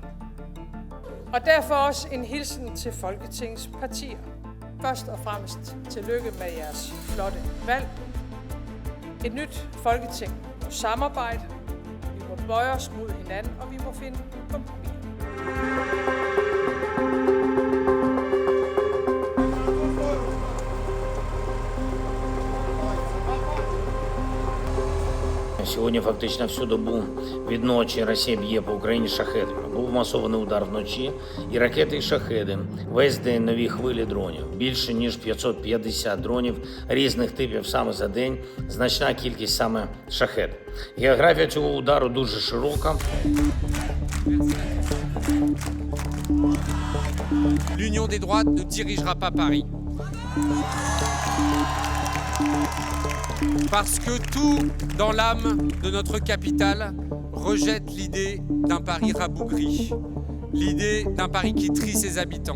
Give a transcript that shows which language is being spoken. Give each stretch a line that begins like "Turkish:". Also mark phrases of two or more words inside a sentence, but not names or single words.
Danish: Og derfor også en hilsen til Folketingets partier. Først og fremmest tillykke med jeres flotte valg. Et nyt Folketing må samarbejde. Vi må bøje os mod hinanden, og vi må finde kompromis.
Ukrainian: Сьогодні фактично всю добу від ночі Росія б'є по Україні шахедами. Був масований удар вночі, і ракети, і шахеди. Весь день нові хвилі дронів. Більше ніж 550 дронів різних типів саме за день. Значна кількість саме шахед. Географія цього удару дуже широка.
French: L'Union des droites ne dirigera pas Paris. Parce que tout dans l'âme de notre capitale rejette l'idée d'un Paris rabougri, l'idée d'un Paris qui trie ses habitants.